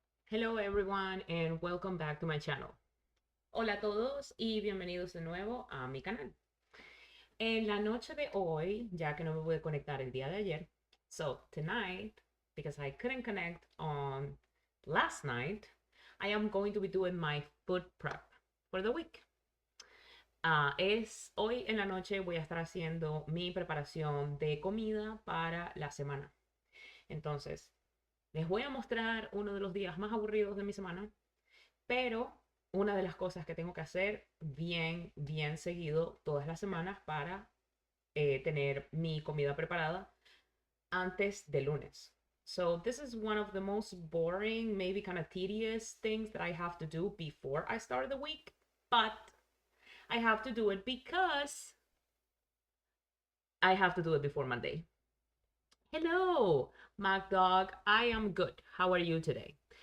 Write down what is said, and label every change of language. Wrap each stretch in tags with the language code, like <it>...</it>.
<en>Hello everyone and welcome back to my channel.</en> <es>Hola a todos y bienvenidos de nuevo a mi canal. En la noche de hoy, ya que no me pude conectar el día de ayer,</es> <en>so tonight, because I couldn't connect on last night, I am going to be doing my food prep for the week.</en> <es>Hoy en la noche voy a estar haciendo mi preparación de comida para la semana. Entonces, les voy a mostrar uno de los días más aburridos de mi semana, pero una de las cosas que tengo que hacer bien seguido todas las semanas para tener mi comida preparada antes de lunes.</es> <en>So this is one of the most boring, maybe kind of tedious things that I have to do before I start the week, but I have to do it because I have to do it before Monday. Hello, Mac Dog. I am good. How are you today?</en>